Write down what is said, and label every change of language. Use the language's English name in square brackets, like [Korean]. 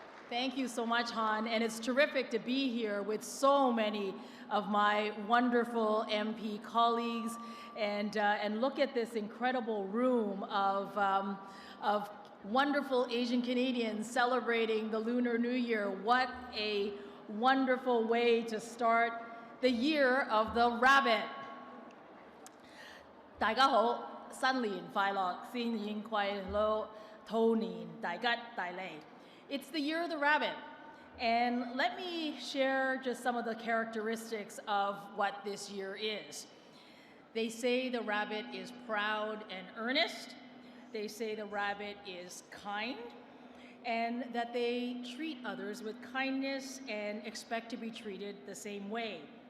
[English] Thank you so much, Han, and it's terrific to be here with so many of my wonderful MP colleagues, and look at this incredible room of wonderful Asian Canadians celebrating the Lunar New Year. What a wonderful way to start the year of the rabbit. [Chinese] 大家好，新年快樂，新年快樂，兔年大吉大利. [English] It's the year of the rabbit. And let me share just some of the characteristics of what this year is. They say the rabbit is proud and earnest. They say the rabbit is kind, and that they treat others with kindness and expect to be treated the same way.